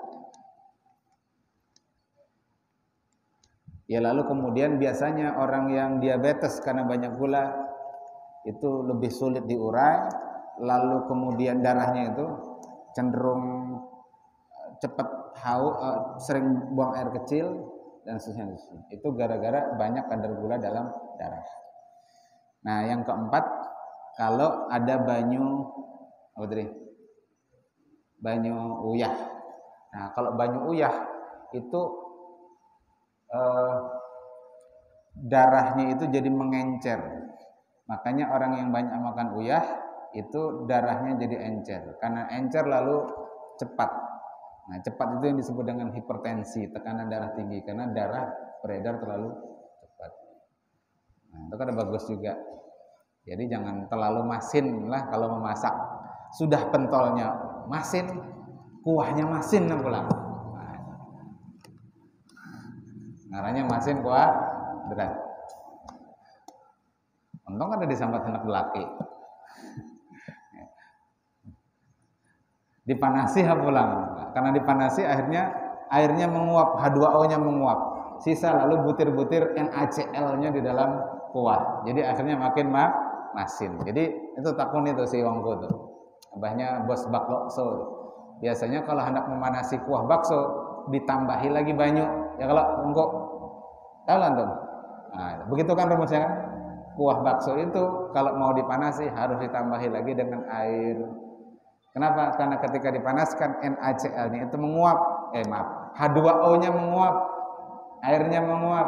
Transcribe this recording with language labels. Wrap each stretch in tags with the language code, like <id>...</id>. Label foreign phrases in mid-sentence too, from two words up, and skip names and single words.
<id>Ya lalu kemudian biasanya orang yang diabetes karena banyak gula itu lebih sulit diurai, lalu kemudian darahnya itu cenderung cepat sering buang air kecil dan seterusnya. Itu gara-gara banyak kadar gula dalam darah. Nah, yang keempat, kalau ada</id> <bjn>banyu banyu uyah.</bjn> <id>Nah, kalau</id> <bjn>banyu uyah</bjn> <id>itu darahnya itu jadi mengencer. Makanya orang yang banyak makan uyah itu darahnya jadi encer. Karena encer lalu cepat. Nah, cepat itu yang disebut dengan hipertensi, tekanan darah tinggi, karena darah beredar terlalu cepat. Nah, itu kan bagus juga. Jadi jangan terlalu masin lah kalau memasak. Sudah pentolnya masin, kuahnya masin pula.</id> <bjn>Ngaranya masin kuah berat. Untung ada disambat anak belaki. Dipanasi pulang.</bjn> <id>Karena dipanasi airnya menguap, H2O-nya menguap. Sisa lalu butir-butir NaCl-nya di dalam kuah. Jadi akhirnya makin masin. Jadi itu</id> <bjn>takun itu si Wongku tuh.</bjn> <id>Abahnya bos bakso. Biasanya kalau hendak memanasi kuah bakso ditambahi lagi banyu. Ya kalau Wongku tahu lah tuh. Nah, begitu kan rumusnya kan? Kuah bakso itu kalau mau dipanasi harus ditambahi lagi dengan air. Kenapa? Karena ketika dipanaskan NaCl-nya itu menguap. H2O-nya menguap, airnya menguap.</id>